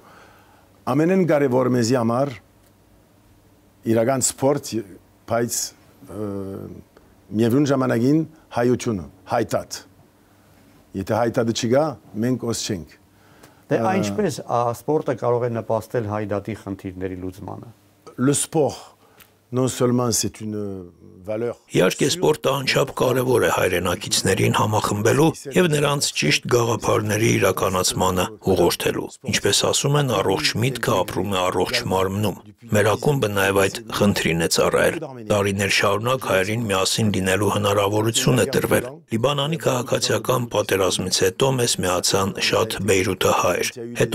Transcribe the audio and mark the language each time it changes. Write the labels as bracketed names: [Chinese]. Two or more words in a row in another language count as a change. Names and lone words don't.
[Armenian] Ամենեն կարևորը մեզի համար իրական սպորտ, բայց միևնույն ժամանակին հայությունը, հայտատ։ Եթե հայտատը չկա, մենք ոս չենք։ Դե այնպես սպորտը կարող է նպաստել հայդատի խնդիրների լուծմանը։ [French] Le sport non seulement c'est une valeur. [Armenian] Իհարկե սպորտը անչափ կարևոր է հայրենակիցներին համախմբելու եւ նրանց ճիշտ գաղափարների իրականացմանը ուղղորդելու։ Ինչպես ասում են, առողջ միտքը ապրում է առողջ մարմնում։ Մեր ակումբը նաեւ այդ խնդրին է ծառայել։ Տարիներ շարունակ հայերին միասին լինելու հնարավորություն է տրվել։ Լիբանանի քաղաքացիական պատերազմից հետո մեզ միացան շատ Բեյրութի հայեր։ Հետո